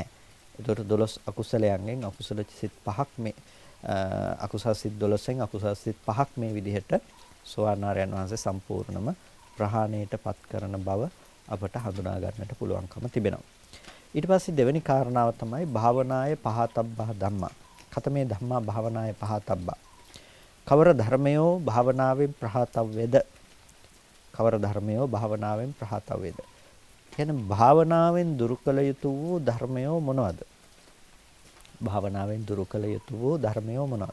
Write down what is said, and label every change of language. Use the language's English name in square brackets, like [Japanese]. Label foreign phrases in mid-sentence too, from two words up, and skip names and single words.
[Sinhala] ඒතකොට 12 අකුසලයන්ගෙන් අකුසල සිත් 5ක් මේ අකුසල සිත් 12න් අකුසල සිත් 5ක් මේ විදිහට සෝවාන් ආර්යයන් වහන්සේ සම්පූර්ණම ප්‍රහාණයටපත් කරන බව අපට හඳුනා ගන්නට පුළුවන්කම තිබෙනවා. ඊට පස්සේ දෙවෙනි කාරණාව තමයි [Pali] භාවනාය පහතබ්බා ධම්මා. කතමේ ධම්මා භාවනාය පහතබ්බා. [Sinhala] කවර ධර්මයෝ භාවනාවෙන් ප්‍රහතව්‍යද? කවර ධර්මයෝ භාවනාවෙන් ප්‍රහතව්‍යද? කියන්නේ භාවනාවෙන් දුරු කළ යුතු වූ ධර්මයෝ මොනවද? භාවනාවෙන් දුරු කළ යුතු වූ ධර්මයෝ මොනවද?